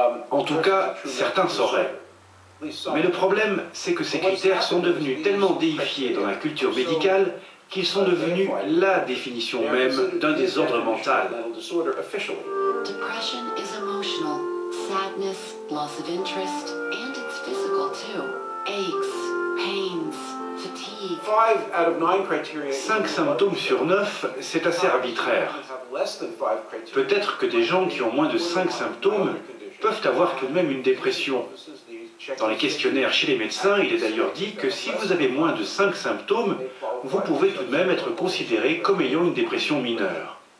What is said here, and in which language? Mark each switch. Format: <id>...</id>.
<fr>En tout cas, certains sauraient. Mais le problème, c'est que ces critères sont devenus tellement déifiés dans la culture médicale qu'ils sont devenus la définition même d'un désordre mental.</fr> <en>Depression is emotional, sadness, loss of interest, and it's physical too. Aches, pains, fatigue.</en> <fr>5 symptômes sur 9, c'est assez arbitraire. Peut-être que des gens qui ont moins de 5 symptômes peuvent avoir tout de même une dépression. Dans les questionnaires chez les médecins, il est d'ailleurs dit que si vous avez moins de 5 symptômes, vous pouvez tout de même être considéré comme ayant une dépression mineure.</fr>